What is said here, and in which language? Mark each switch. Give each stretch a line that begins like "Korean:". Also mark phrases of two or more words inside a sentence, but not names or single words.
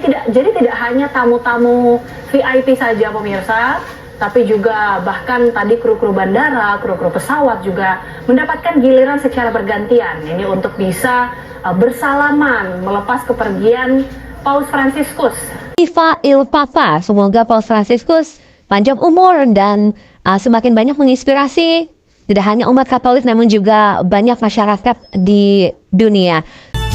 Indonesian: Tidak hanya tamu-tamu VIP saja pemirsa, tapi juga bahkan tadi kru-kru bandara, kru-kru pesawat juga mendapatkan giliran secara bergantian. Ini untuk bisa bersalaman melepas kepergian Paus Fransiskus.
Italian: Viva il Papa,
Indonesian: semoga Paus Fransiskus panjang umur dan semakin banyak menginspirasi tidak hanya umat Katolik namun juga banyak masyarakat di dunia.